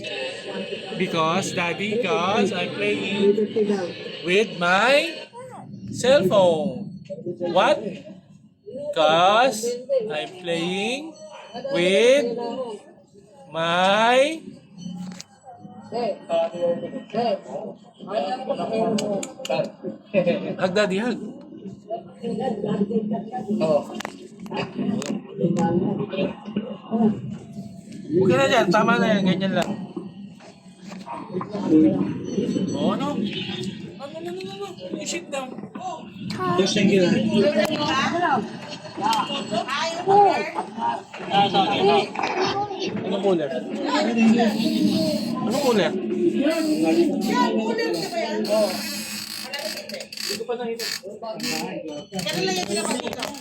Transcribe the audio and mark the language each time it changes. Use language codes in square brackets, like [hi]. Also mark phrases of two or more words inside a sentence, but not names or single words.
[en] Because daddy, because I'm playing with my cell phone. What? Because I'm playing with my hug daddy hug. [tl] Huwag ka na dyan, tama na yan, ganyan lang. [en] Oh, no. No. You sit down. Boss, thank you. [tl] Anong cooler? Anong cooler? Yan, kulang ka ba yan? Hindi ko pa nakita. Kailan lang yung ginawa dito?